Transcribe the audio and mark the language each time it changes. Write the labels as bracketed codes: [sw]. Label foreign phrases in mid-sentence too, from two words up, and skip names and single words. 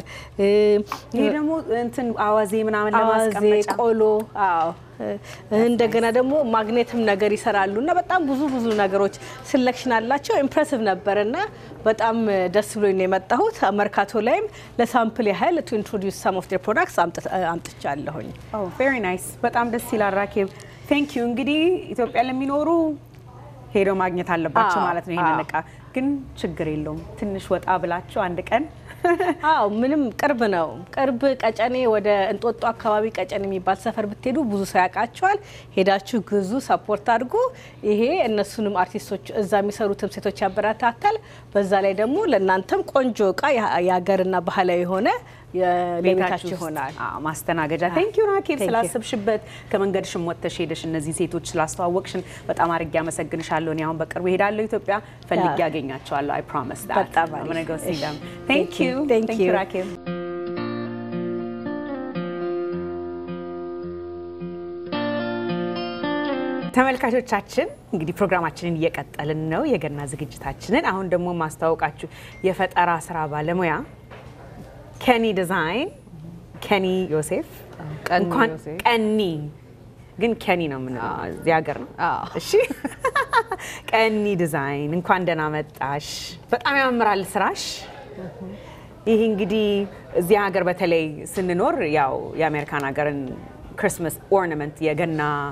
[am] ይሄ ደግሞ እንትን አዋዜ ምናምን ለማስቀመጫ ቆሎ አዎ እንደገና ደግሞ ማግኔትም ነገር ይሰራሉና በጣም ብዙ ነገሮች ሲሌክሽን አላቸው ኢምፕሬሲቭ ነበርና በጣም ደስ ብሎኝ ነው የመጣሁት መርካቶ ላይም ለሳምፕል ያህል [en] to introduce some of their products [am] አምጥቻለሁኝ [en] Oh very nice [am] በጣም ደስ ይላል ራኬብ [en] thank you [am] እንግዲህ ኢትዮጵያ ለሚኖሩ ሄዶ ማግኘት አለባቸው ማለት ነው ይሄንን እቃ ግን ችግር የለውም ትንሽ ወጣ ብላችሁ አንድ ቀን አው ምንም ቅርብ ነው ቅርብ ቀጨኔ ወደ እንጦጦ አካባቢ ቀጨኔ የሚባል ሰፈር ብትሄዱ ብዙ ሰው ያቃቸዋል ሄዳችሁ ግዙ ሰፖርት አድርጉ ይሄ እነሱንም አርቲስቶች እዛ የሚሰሩትም ሴቶች ያበረታታል በዛ ላይ ደግሞ ለእናንተም ቆንጆ እቃ ያገርና ባህላዊ ሆነ የቤታችሁ ይሆናል ማስተናገጃ [en] thank you [am] ራኬብ ስላሰብሽበት ከመንገድሽም ወጥተሽ ሄደሽ እነዚህ ሴቶች ስላስተዋወቅሽን በጣም አድርጌ አመሰግንሻለሁ እኔ አሁን በቅርቡ ሄዳለሁ ኢትዮጵያ ፈልጌ ያገኛቸዋለሁ [en] I promise that [am] በጣም [en] I'm going to go see them thank you ራኬብ [am] ተመልካቾቻችን እንግዲህ ፕሮግራማችንን እየቀጠልን ነው የገና ዝግጅታችንን አሁን ደግሞ ማስተዋወቃችሁ የፈጠራ ስራ ባለሙያ Kenny Design Kenny ዮሴፍ ቀኒ ግን Kenny ነው ምን እዚህ ሀገር ነው እሺ ቀኒ ዲዛይን እንኳን ደህና መጣሽ በጣም ያምራል ስራሽ ይሄ እንግዲህ እዚህ ሀገር በተለይ ስንኖር ያው የአሜሪካን ሀገርን [en] Christmas ornament [am] የገና